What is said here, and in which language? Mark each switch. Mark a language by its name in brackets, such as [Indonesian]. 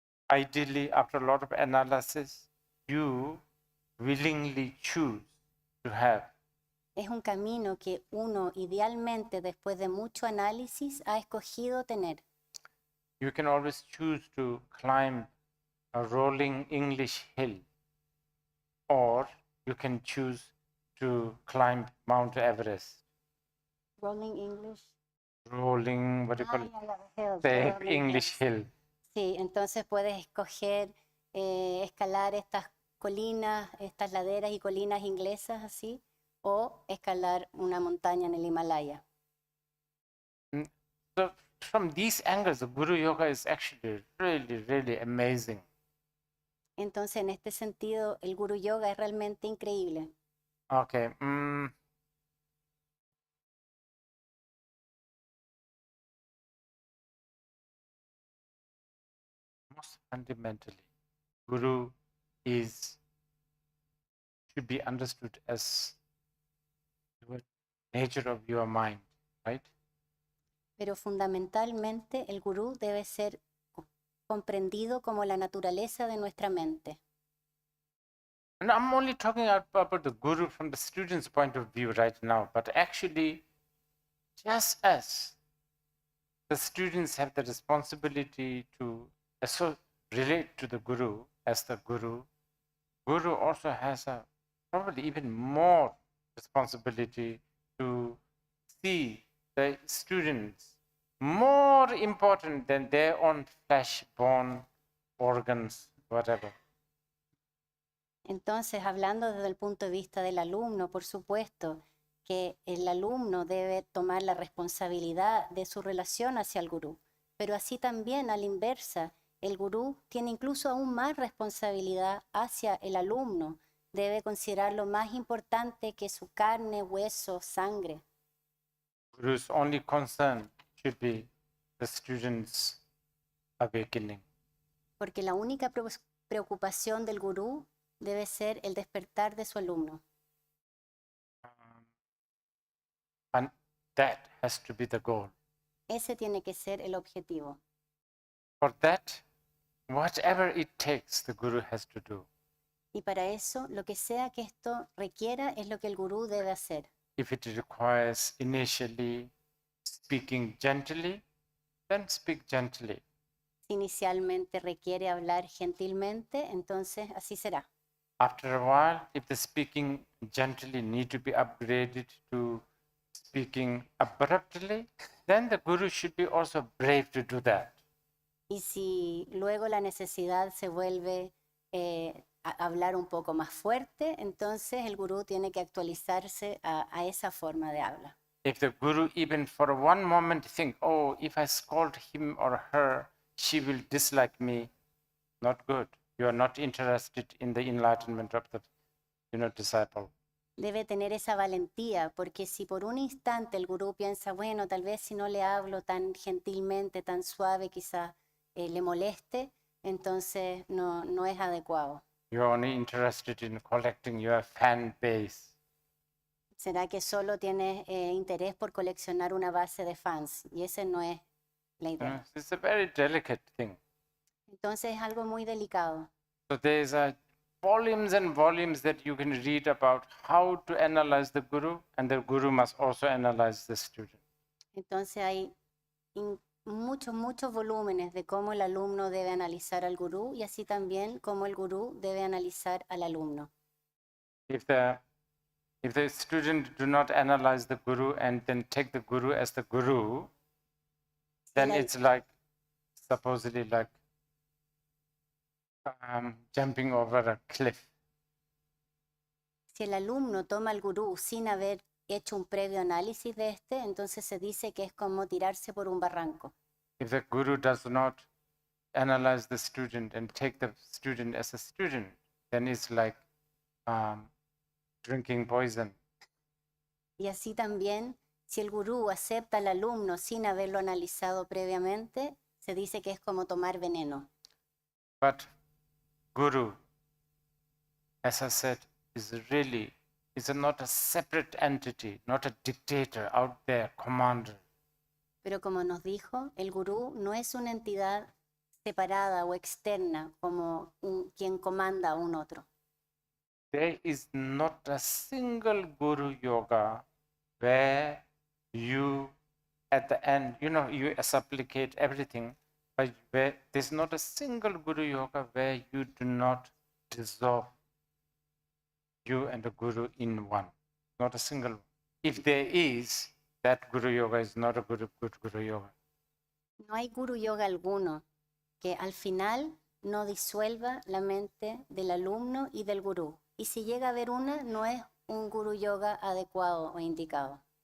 [English] Ideally, after a lot of analysis, you willingly choose to have. [Spanish] Es un camino que uno idealmente, después de mucho análisis, ha escogido tener. [English] you can always choose to climb a rolling English hill, or you can choose to climb Mount Everest. Rolling English. Rolling, what do you call it? ya, the hills, The the rolling English hills. hill. [Spanish] Sí, entonces puedes escoger escalar estas colinas, estas laderas y colinas inglesas así, o escalar una montaña en el Himalaya. [English] So from these angles, the Guru Yoga is actually really, really amazing. [Spanish] Entonces, en este sentido, el Guru Yoga es realmente increíble. [English] Okay. Most fundamentally, Guru should be understood as the nature of your mind, right? [Spanish] Pero fundamentalmente el Gurú debe ser comprendido como la naturaleza de nuestra mente. [English] And I'm only talking about the Guru from the student's point of view right now, but actually, just as the students have the responsibility to relate to the Guru as the Guru also has a probably even more responsibility to see the students more important than their own flesh-born organs, whatever. [Spanish] Entonces, hablando desde el punto de vista del alumno, por supuesto que el alumno debe tomar la responsabilidad de su relación hacia el gurú, pero así también a la inversa, el gurú tiene incluso aún más responsabilidad hacia el alumno, debe considerarlo más importante que su carne, hueso, sangre. [English] Guru's only concern should be the student's awakening. [Spanish] Porque la única preocupación del gurú debe ser el despertar de su alumno. [English] And that has to be the goal. [Spanish] Ese tiene que ser el objetivo. [English] For that, whatever it takes, the Guru has to do. [Spanish] Y para eso, lo que sea que esto requiera es lo que el gurú debe hacer. [English] If it requires initially speaking gently, then speak gently. [Spanish] Si inicialmente requiere hablar gentilmente, entonces así será. [English] After a while, if the speaking gently need to be upgraded to speaking abruptly, then the Guru should be also brave to do that. [Spanish] Y si luego la necesidad se vuelve a hablar un poco más fuerte, entonces el gurú tiene que actualizarse a esa forma de habla. [English] If the Guru even for one moment think, oh, if I scold him or her, she will dislike me, not good. You are not interested in the enlightenment of the disciple. [Spanish] Debe tener esa valentía, porque si por un instante el gurú piensa, bueno, tal vez si no le hablo tan gentilmente, tan suave, quizás le moleste, entonces no es adecuado. [English] You're only interested in collecting your fan base. [Spanish] ¿Será que solo tienes interés por coleccionar una base de fans? Y ese no es la idea. [English] It's a very delicate thing. [Spanish] Entonces es algo muy delicado. [English] So there's volumes and volumes that you can read about how to analyze the Guru, and the Guru must also analyze the student. [Spanish] Entonces hay muchos volúmenes de cómo el alumno debe analizar al gurú y así también cómo el gurú debe analizar al alumno. [English] If the student do not analyze the Guru and then take the Guru as the Guru, then it's like supposedly like jumping over a cliff. [Spanish] Si el alumno toma al gurú sin haber hecho un previo análisis de este, entonces se dice que es como tirarse por un barranco. [English] If the Guru does not analyze the student and take the student as a student, then it's like drinking poison. [Spanish] Y así también, si el gurú acepta al alumno sin haberlo analizado previamente, se dice que es como tomar veneno. [English] But Guru, as I said, is not a separate entity, not a dictator out there, commander. [Spanish] Pero como nos dijo, el gurú no es una entidad separada o externa como quien comanda a un otro. [English] There is not a single Guru Yoga where you, at the end, you supplicate everything, but there's not a single Guru Yoga where you do not dissolve you and the Guru in one. Not a single one. If there is, that Guru Yoga is not a good Guru Yoga. [Spanish] No hay guru yoga alguno que al final no disuelva la mente del alumno y del gurú. Y si llega a haber una, no es un guru yoga adecuado o indicado.